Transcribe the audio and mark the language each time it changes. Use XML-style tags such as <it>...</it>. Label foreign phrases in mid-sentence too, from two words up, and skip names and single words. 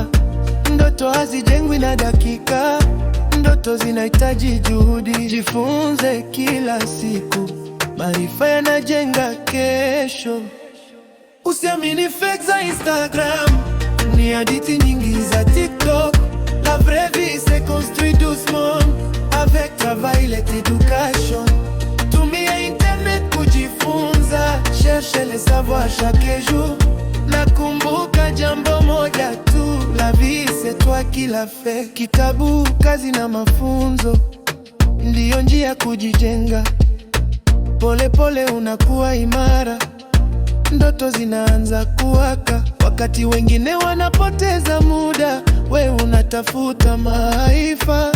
<sw>Ndoto hazijengwi na dakika, ndoto zinahitaji juhudi. Jifunze kila siku, maarifa yanajenga kesho. Usiamini fake za Instagram, ni hadithi nyingi za TikTok.</sw> <fr>La vraie vie se construit doucement avec travail et éducation.</fr> <sw>Tumia internet kujifunza,</sw> <fr>cherche le savoir chaque jour.</fr> <sw>Nakumbuka jambo moja tu,</sw> <fr>la vie c'est toi qui l'a fait.</fr> <sw>Kitabu, kazi na mafunzo ndiyo njia kujijenga. Pole pole unakuwa imara, ndoto zinaanza kuwaka. Wakati wengine wanapoteza muda, we unatafuta maarifa.</sw>